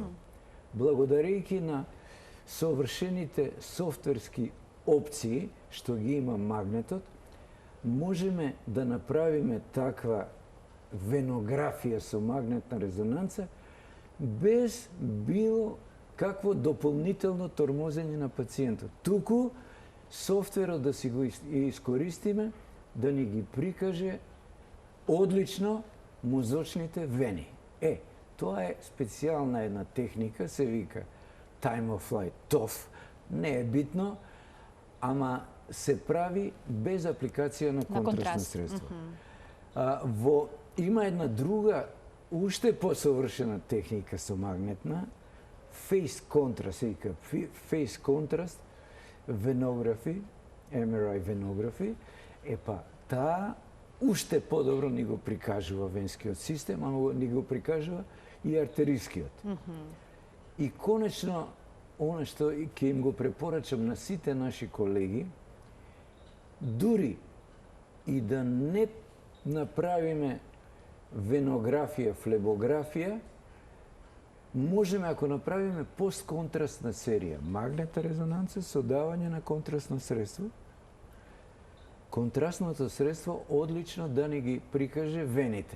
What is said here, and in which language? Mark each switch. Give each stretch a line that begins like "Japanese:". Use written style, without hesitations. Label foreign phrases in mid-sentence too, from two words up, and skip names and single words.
Macedonian: Благодарејќи на совршените софтверски опции што ги има магнетот, можеме да направиме таква венографија со магнетна резонанца без било какво дополнително тормозење на пациентот. Туку софтверот да си го искористиме да ни ги прикаже одлично мозочните вени. Тоа е специјална една техника, се вика
English: time of flight,
Macedonian: TOF. Не е битно, ама се прави без апликација на контрастно средство. Има една друга, уште посовршена техника со магнетна,
English: face contrast,
Macedonian: се вика
English: face contrast venography, MRI venography,
Macedonian: таа уште подобро ни го прикажува венскиот систем, ама ни го прикажува и артерискиот. И конечно, она што ќе им го препорачам на сите наши колеги, дури и да не направиме венографија, флебографија, можеме ако направиме постконтрастна серија, магнетна резонанца со давање на контрастно средство, контрастното средство одлично да ни ги прикаже вените.